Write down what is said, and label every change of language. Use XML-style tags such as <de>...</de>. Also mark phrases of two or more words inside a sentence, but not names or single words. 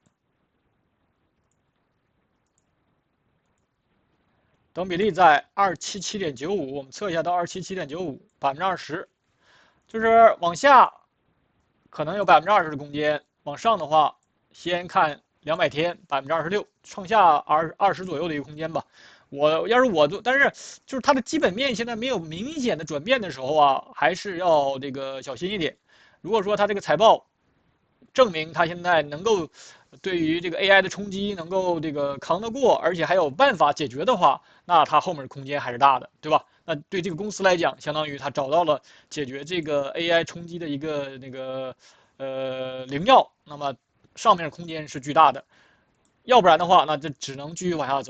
<zh>等比例在277.95，我們測一下到277.95%，20%，就是往下可能有20%的空間，往上的話，先看200天26%，創下20%左右的一個空間吧。但是就是它的基本面現在沒有明顯的轉變的時候啊，還是要這個小心一點。如果說它這個財報證明它現在能夠對於這個 AI 的衝擊能夠這個扛得過，而且還有辦法解決的話，那它後面的空間還是大的，對吧？那對這個公司來講，相當於它找到了解決這個 AI 衝擊的一個靈藥，那麼上面的空間是巨大的，要不然的話，那就只能繼續往下走。</zh>